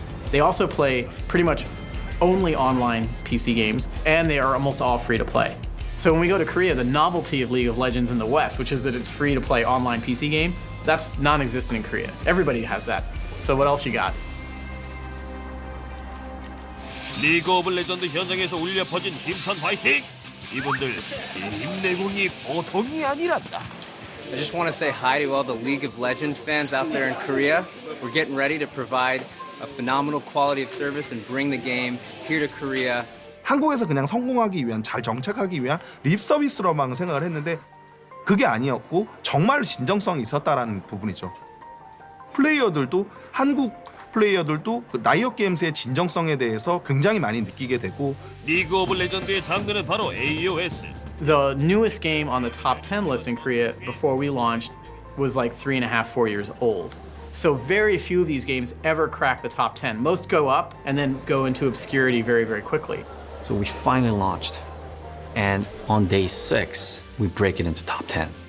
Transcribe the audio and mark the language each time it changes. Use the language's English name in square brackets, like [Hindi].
[English] They also play pretty much only online PC games, and they are almost all free to play. So when we go to Korea, the novelty of League of Legends in the West, which is that it's free to play online PC game, that's non-existent in Korea. Everybody has that. So what else you got? [Korean] 리그 오브 레전드 현장에서 울려 퍼진 힘찬 화이팅! 이분들 힘내공이 보통이 아니란다. [English] I just want to say hi to all the League of Legends fans out there in Korea. We're getting ready to provide a phenomenal quality of service and bring the game here to Korea. [Korean] 한국에서 그냥 성공하기 위한, 잘 정착하기 위한 립 서비스로만 생각을 했는데 그게 아니었고 정말 진정성이 있었다라는 부분이죠. 플레이어들도 한국 플레이어들도 라이엇 게임즈의 진정성에 대해서 굉장히 많이 느끼게 되고. 리그 오브 레전드의 장르는 바로 AOS. [English] The newest game on the top 10 list in Korea before we launched was like 3.5, 4 years old. So very few of these games ever crack the top 10. Most go up and then go into obscurity very, very quickly. So we finally launched, and on day 6, we break it into top 10.